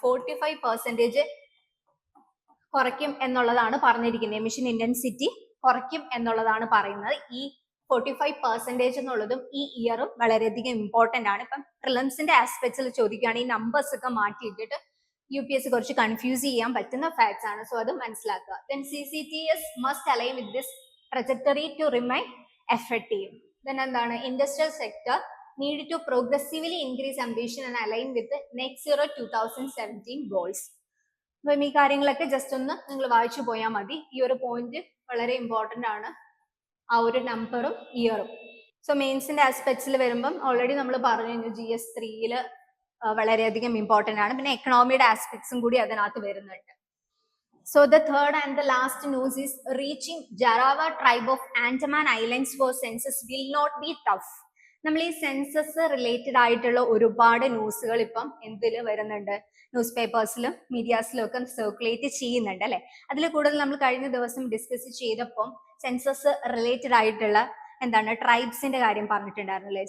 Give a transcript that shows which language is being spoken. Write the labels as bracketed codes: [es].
[ml] 45% കുറയ്ക്കും എന്നുള്ളതാണ് പറഞ്ഞിരിക്കുന്നത്. എമിഷൻ ഇന്റൻസിറ്റി കുറയ്ക്കും എന്നുള്ളതാണ് പറയുന്നത്. ഈ 45% എന്നുള്ളതും ഈ ഇയറും വളരെയധികം ഇമ്പോർട്ടന്റ് ആണ്. ഇപ്പം പ്രിലിംസിന്റെ ആസ്പെക്ട്സിൽ ചോദിക്കുകയാണ്, ഈ നമ്പേഴ്സ് ഒക്കെ മാറ്റിയിട്ടിട്ട് UPSC കുറച്ച് കൺഫ്യൂസ് ചെയ്യാൻ പറ്റുന്ന ഫാക്ട്സ് ആണ്. സോ അത് മനസ്സിലാക്കുക. [en] Then CCTS must align with this trajectory to remain effective. Then [ml] എന്താണ്? [en] Industrial sector need to progressively increase ambition and align with the net zero 2017 goals. [ml] അപ്പം ഈ കാര്യങ്ങളൊക്കെ ജസ്റ്റ് ഒന്ന് നിങ്ങൾ വായിച്ചു പോയാൽ മതി. ഈ ഒരു പോയിന്റ് വളരെ ഇമ്പോർട്ടന്റ് ആണ്, ആ ഒരു നമ്പറും ഇയറും. സോ മെയിൻസിന്റെ ആസ്പെക്ട്സിൽ വരുമ്പം ഓൾറെഡി നമ്മൾ പറഞ്ഞു GS3 വളരെയധികം ഇമ്പോർട്ടന്റ് ആണ്. പിന്നെ എക്കണോമിയുടെ ആസ്പെക്ട്സും കൂടി അതിനകത്ത് വരുന്നുണ്ട്. [en] So the third and the last news is reaching Jarawa tribe of Andaman Islands for census will not be tough. [ml] നമ്മൾ ഈ സെൻസസ് റിലേറ്റഡ് ആയിട്ടുള്ള ഒരുപാട് ന്യൂസുകൾ ഇപ്പം എന്തിൽ വരുന്നുണ്ട്? ന്യൂസ് പേപ്പേഴ്സിലും മീഡിയാസിലും ഒക്കെ സർക്കുലേറ്റ് ചെയ്യുന്നുണ്ട് അല്ലെ. അതിൽ കൂടുതൽ നമ്മൾ കഴിഞ്ഞ ദിവസം ഡിസ്കസ് ചെയ്തപ്പം സെൻസസ് റിലേറ്റഡ് ആയിട്ടുള്ള എന്താണ് ട്രൈബ്സിന്റെ കാര്യം പറഞ്ഞിട്ടുണ്ടായിരുന്നു അല്ലെ.